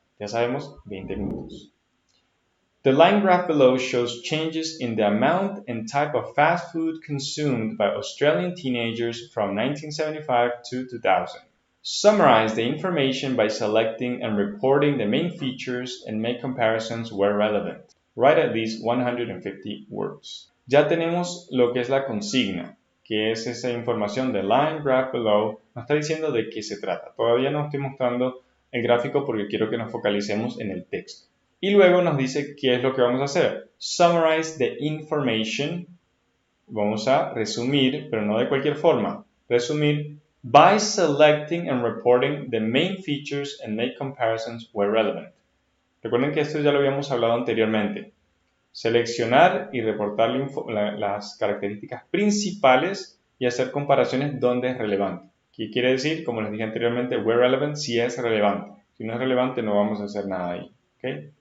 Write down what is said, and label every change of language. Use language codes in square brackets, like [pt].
[es] Ya sabemos, 20 minutos. [en] The line graph below shows changes in the amount and type of fast food consumed by Australian teenagers from 1975 to 2000. Summarize the information by selecting and reporting the main features and make comparisons where relevant. Write at least 150 words. [es] Ya tenemos lo que es la consigna, que es esa información de [en] line graph below. [es] Nos está diciendo de qué se trata. Todavía no estoy mostrando el gráfico porque quiero que nos focalicemos en el texto. Y luego nos dice qué es lo que vamos a hacer. [en] Summarize the information. [es] Vamos a resumir, pero no de cualquier forma. Resumir [en] by selecting and reporting the main features and make comparisons where relevant. [es] Recuerden que esto ya lo habíamos hablado anteriormente. Seleccionar y reportar las características principales y hacer comparaciones donde es relevante. ¿Qué quiere decir? Como les dije anteriormente, [en] where relevant, [es] si es relevante. Si no es relevante, no vamos a hacer nada ahí. ¿Okay?